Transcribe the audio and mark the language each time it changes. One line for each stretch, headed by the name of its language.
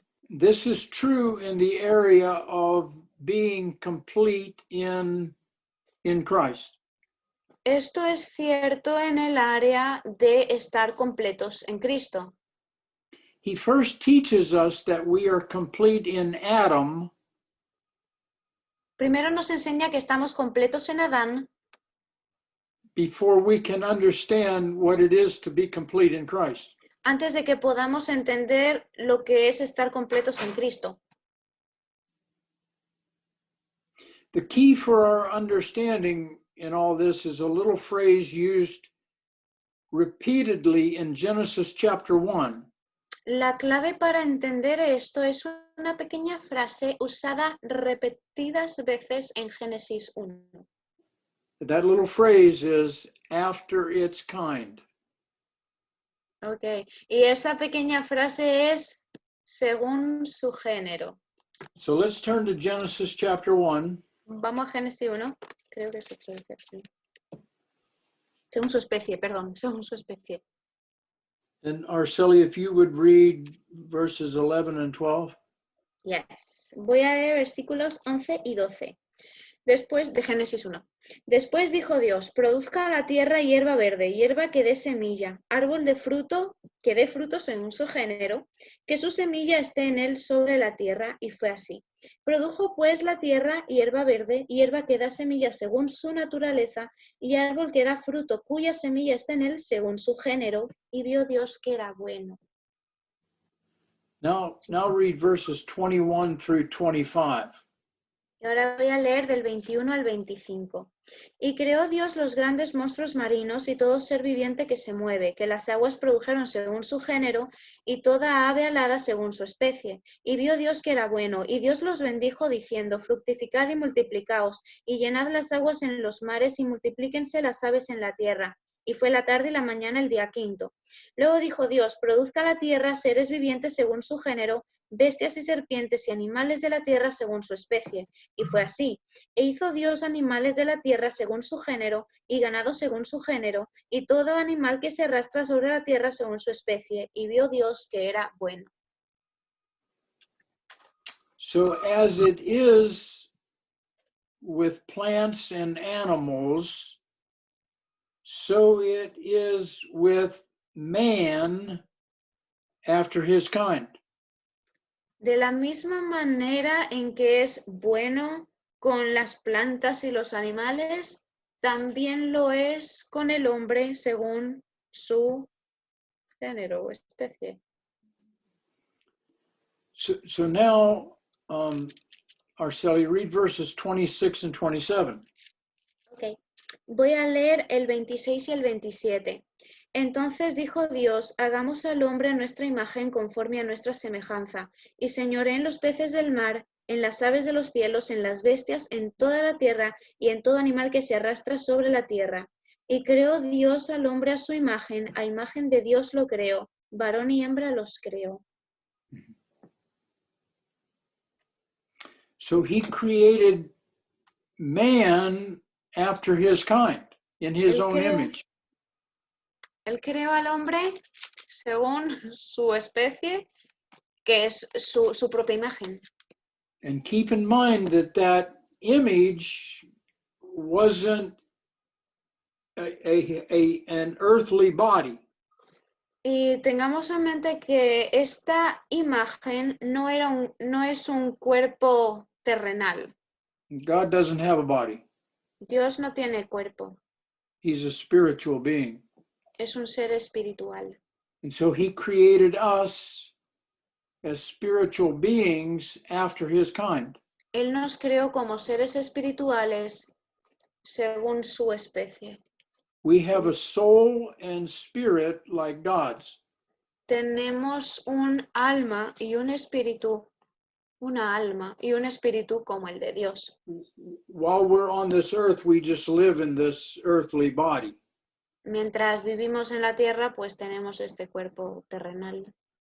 English: This is true in the area of being complete in Christ.
Spanish: Esto es cierto en el área de estar completos en Cristo.
English: He first teaches us that we are complete in Adam,
Spanish: Primero nos enseña que estamos completos en Adán
English: before we can understand what it is to be complete in Christ.
Spanish: antes de que podamos entender lo que es estar completos en Cristo.
English: The key for our understanding in all this is a little phrase used repeatedly in Genesis chapter 1.
Spanish: La clave para entender esto es una pequeña frase usada repetidas veces en Génesis 1.
English: That little phrase is after its kind. Okay.
Spanish: Y esa pequeña frase es según su género.
English: So let's turn to Genesis chapter 1.
Spanish: Vamos a Génesis 1. Creo que se traduce así. Según su especie, perdón, según su especie.
English: And Arceli, if you would read verses 11 and 12.
Spanish: Yes. Voy a leer versículos 11 y 12. Después de Génesis 1. Después dijo Dios, produzca la tierra hierba verde, hierba que dé semilla, árbol de fruto, que dé fruto según su género, que su semilla esté en él sobre la tierra, y fue así. Produjo pues la tierra hierba verde, hierba que da semilla según su naturaleza, y árbol que da fruto, cuya semilla está en él según su género, y vio Dios que era bueno.
English: Now read verses 21 through 25.
Spanish: Y ahora voy a leer del 21 al 25. Y creó Dios los grandes monstruos marinos y todo ser viviente que se mueve, que las aguas produjeron según su género, y toda ave alada según su especie. Y vio Dios que era bueno, y Dios los bendijo diciendo, fructificad y multiplicaos, y llenad las aguas en los mares, y multiplíquense las aves en la tierra. Y fue la tarde y la mañana el día quinto. Luego dijo Dios, produzca la tierra seres vivientes según su género, bestias y serpientes y animales de la tierra según su especie. Y fue así. E hizo Dios animales de la tierra según su género, y ganado según su género, y todo animal que se arrastra sobre la tierra según su especie. Y vio Dios que era bueno.
English: So as it is with plants and animals, so it is with man after his kind.
Spanish: De la misma manera en que es bueno con las plantas y los animales, también lo es con el hombre según su género o especie.
English: So now, Arceli, read verses 26 and 27.
Spanish: Ok, voy a leer el 26 y el 27. Entonces dijo Dios, hagamos al hombre a nuestra imagen conforme a nuestra semejanza, y señoree en los peces del mar, en las aves de los cielos, en las bestias, en toda la tierra y en todo animal que se arrastra sobre la tierra. Y creó Dios al hombre a su imagen, a imagen de Dios lo creó, varón y hembra los creó.
English: So he created man after his kind, in his own image.
Spanish: Él creó al hombre según su especie, que es su propia imagen.
English: And keep in mind that image wasn't an earthly body.
Spanish: Y tengamos en mente que esta imagen no es un cuerpo terrenal.
English: God doesn't have a body.
Spanish: Dios no tiene cuerpo,
English: He's a spiritual being.
Spanish: es un ser espiritual.
English: And so he created us as spiritual beings after his kind.
Spanish: Él nos creó como seres espirituales según su especie.
English: We have a soul and spirit like God's.
Spanish: Tenemos un alma y un espíritu, una alma y un espíritu como el de Dios.
English: While we're on this earth, we just live in this earthly body.
Spanish: Mientras vivimos en la tierra, pues tenemos este cuerpo terrenal.